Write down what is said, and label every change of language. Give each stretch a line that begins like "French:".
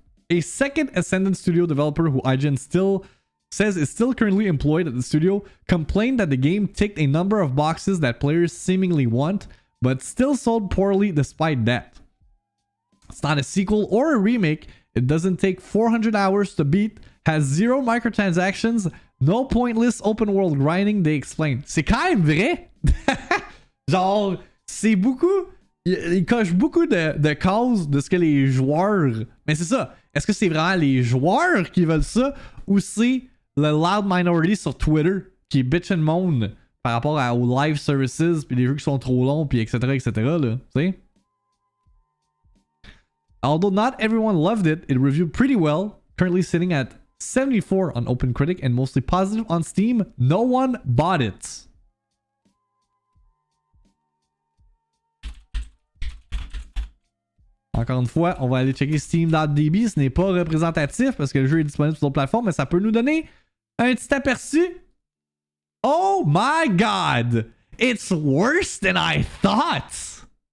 English: A second Ascendant Studio developer who IGN still says is still currently employed at the studio complained that the game ticked a number of boxes that players seemingly want, but still sold poorly despite that. It's not a sequel or a remake. It doesn't take 400 hours to beat, has zero microtransactions, no pointless open world grinding, they explain.
French: C'est quand même vrai. Genre, c'est beaucoup... Il coche beaucoup de causes de ce que les joueurs... Mais c'est ça. Est-ce que c'est vraiment les joueurs qui veulent ça ou c'est le loud minority sur Twitter qui
English: bitch and moan
French: par rapport aux live services puis les jeux qui sont trop longs puis etc là, tu sais?
English: Although not everyone loved it, it reviewed pretty well, currently sitting at 74 on OpenCritic and mostly positive on Steam. No one bought it.
French: Encore une fois, on va aller checker Steam.db. Ce n'est pas représentatif parce que le jeu est disponible sur d'autres plateformes, mais ça peut nous donner un petit aperçu
English: Oh my god! It's worse than I thought!